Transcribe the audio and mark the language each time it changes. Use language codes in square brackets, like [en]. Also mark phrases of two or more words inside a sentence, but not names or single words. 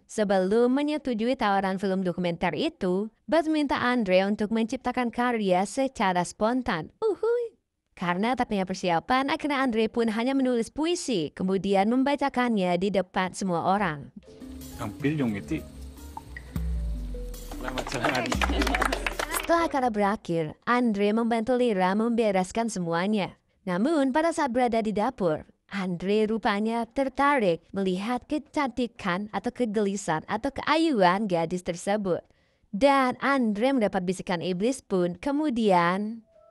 [id] Sebelum menyetujui tawaran film dokumenter itu, Butch meminta Andre untuk menciptakan karya secara spontan. Karena tak punya persiapan, akhirnya Andre pun hanya menulis puisi, kemudian membacakannya di depan semua orang. [tl] Tampil yung ngiti. Salamat sa [id] Setelah acara berakhir, Andre membantu Lira membereskan semuanya. Namun pada saat berada di dapur, Andre rupanya tertarik melihat kecantikan atau kegelisahan atau keayuan gadis tersebut. Dan Andre mendapat bisikan iblis pun kemudian.